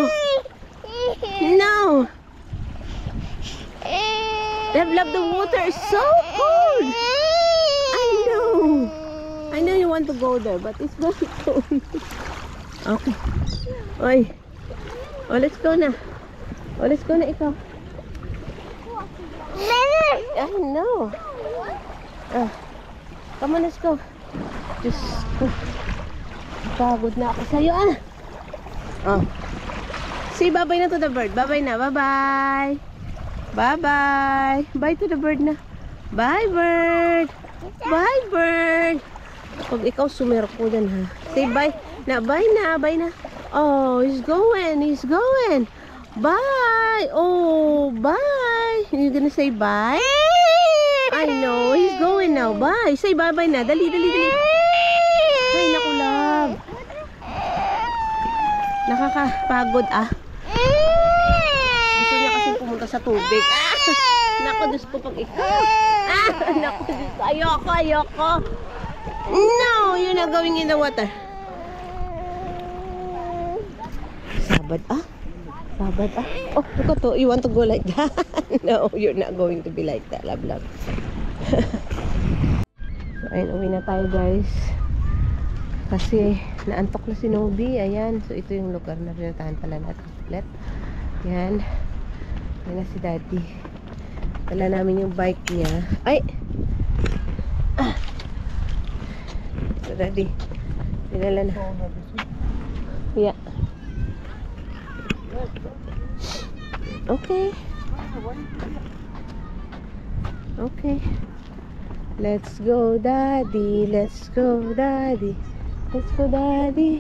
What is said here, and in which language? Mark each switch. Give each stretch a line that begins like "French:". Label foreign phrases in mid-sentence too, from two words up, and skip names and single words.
English: No! Love, the water is so cold! I know! I know you want to go there, but it's very cold. Okay. Oy. Oh, let's go na. Oh, let's go na ikaw. I know. Come on, let's go. Just go.
Filipino: Pagod na ako sa'yo, ah. Oh.
English: Say bye-bye na to the bird. Bye-bye na. Bye-bye. Bye-bye. Bye to the bird na. Bye, bird. Bye, bird.
Filipino: Pag ikaw sumerko dyan, ha?
English: Say bye. Bye na, bye na. Oh, he's going, he's going. Bye. Oh, bye. You gonna say bye? I know, he's going now. Bye. Say bye-bye na.
Filipino: Dali, dali, dali. Ay, naku, love. Nakakapagod, ah. Gusto niya kasi pumunta sa tubig. Ah, naku, Diyos ko pag ikaw. Ah, naku, Diyos ko. Ayoko, ayoko.
English: No, you're not going in the water.
Filipino: Sabad, ah.
English: Sabad, ah. Oh, look at to. You want to go like that? No, you're not going to be like that, love, love. So,
Filipino: ayun, uwi na tayo, guys. Kasi, naantok na si Nobi. Ayan. So, ito yung lugar na pinuntahan pala natin ulit. Ayan. Ayan na si Daddy. Dala namin yung bike niya. Ay! Ah! So, Daddy. Dinala na.
English: Yeah. Okay. Okay. Let's go, Daddy. Let's go, Daddy. Let's go, Daddy.